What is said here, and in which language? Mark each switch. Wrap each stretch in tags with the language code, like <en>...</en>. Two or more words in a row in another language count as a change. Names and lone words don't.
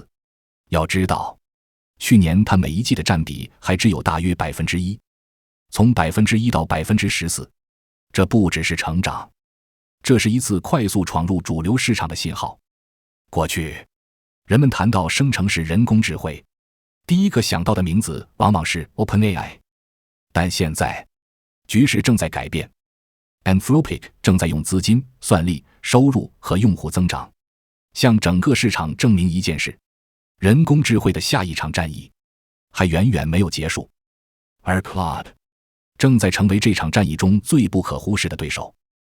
<zh>要知道，去年它每一季的占比還只有大約 1%， 從 1% 到 14%， 這不只是成長，這是一次快速闖入主流市場的信號。過去，人們談到生成式人工智慧，第一個想到的名字往往是 OpenAI， 但現在，局勢正在改变。Anthropic 正在用資金、算力、收入和用戶增長，向整個市场證明一件事：人工智慧的下一場戰役還遠遠沒有結束，而 Claude 正在成為這場戰役中最不可忽視的對手。</zh>